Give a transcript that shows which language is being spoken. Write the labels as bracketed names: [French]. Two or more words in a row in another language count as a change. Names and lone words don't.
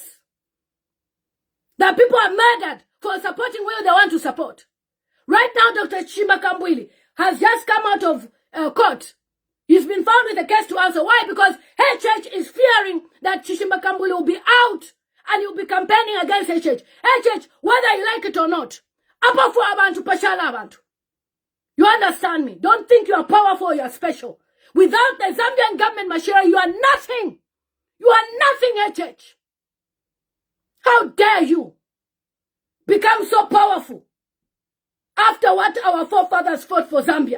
[English] That people are murdered for supporting who they want to support. Right now, Dr. Chishimba Kambwili has just come out of court. He's been found with a case to answer. Why? Because HH is fearing that Chishimba Kambwili will be out and he'll be campaigning against HH. HH, whether you like it or not, [Bemba] Apafu abantu, pashala abantu. [English] You understand me? Don't think you are powerful, you are special. Without the Zambian government machinery, you are nothing. You are nothing, HH. How dare you become so powerful after what our forefathers fought for Zambia?